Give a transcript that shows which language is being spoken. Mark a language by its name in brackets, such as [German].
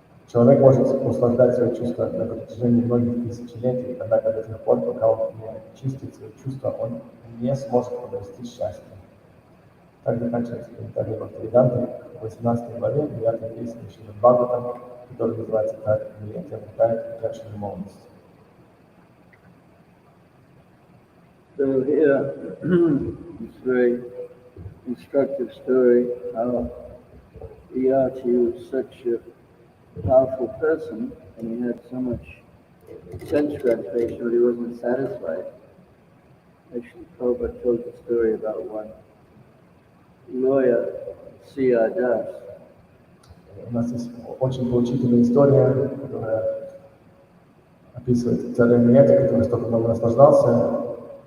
[Russian] Человек может услаждать свои чувства на протяжении многих тысячелетий, однако до тех пор, пока он не очистит свои чувства, он не сможет обрести счастье. Так заканчивается комментарий Бхактивиданты в 18 главе 9 песни Сримад-бхагаватам, который называется «Как Йаяти обретает утраченную молодость». [English] So here, it's a very instructive story how Yayati was such a powerful person and he had so much sense gratification but he wasn't satisfied. Actually, Prabhupada told the story about one lawyer, C.R. Das. [Russian] У нас есть очень поучительная история, которая описывает царя Йаяти, который столько много наслаждался.